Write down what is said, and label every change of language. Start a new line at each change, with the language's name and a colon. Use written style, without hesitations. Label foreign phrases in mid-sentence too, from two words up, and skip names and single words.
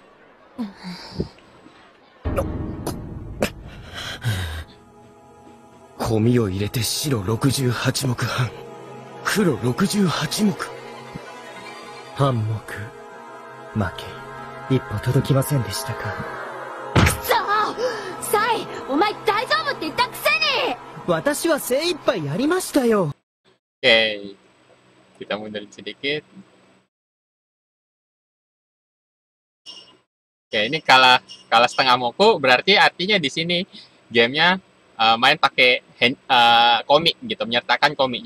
Japanese: 込みを入れて白68目半、黒68目。半目負け、一歩届きませんでしたか。くそー！サイ、お前大丈夫って言ったくせに！私は精一杯やりましたよ。
Indonesian: Oke, kita mundurin sedikit. Oke, ini kalah setengah moku, berarti artinya di sini gamenya main pakai komik gitu, menyertakan komik.